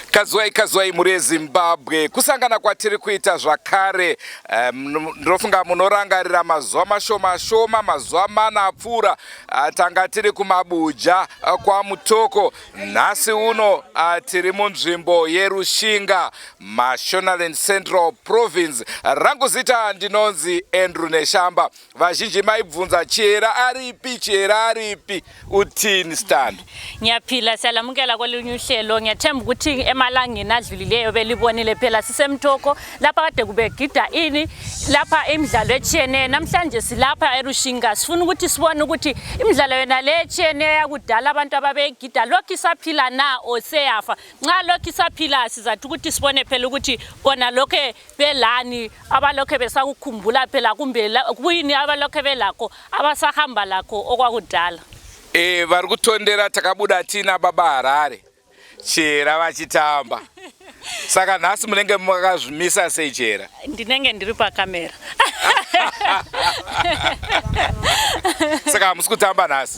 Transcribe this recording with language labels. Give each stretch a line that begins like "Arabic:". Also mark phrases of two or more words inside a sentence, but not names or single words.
Shona: Kazwai muri Zimbabwe kusangana kwatiri kuita zvakare ndinofunga munorangarira mazuva mashoma mazuva mana apfuura tanga tiri kumabuja kwa Mutoko. Nhasi uno tiri munzvimbo yeRushinga, Mashonaland Central Province. Rangu zita ndinonzi Andrew Neshamba. Vazhinji maibvunza chera aripi utini stand.
North Ndebele: Ngiyaphila siyalamukela kolunye uhlelo. Ngiyathemba ukuthi emalangeni adlulileyo belibonile phela sisemthoko lapha kade kubegida ini lapha imidlalo etshiyeneyo. Namhlanje silapha eRushinga sifuna ukuthi sibone ukuthi imidlalo yona le etshiyeneyo yakudala abantu ababegida lokhu isaphila na oseyafa. Nxa lokhu isaphila sizathi ukuthi sibone phela ukuthi bona lokho belani abalokho besakukhumbula phela kumbe kuyini abalokho belakho abasahamba lakho okwakudala.
Shona: Vari kutondera takabuda tina baba Harare chera vachitamba. Saka nhasi munenge makazvimisa sei chera? Ndinenge ndiri pakamera. Saka hamusi kutamba nhasi?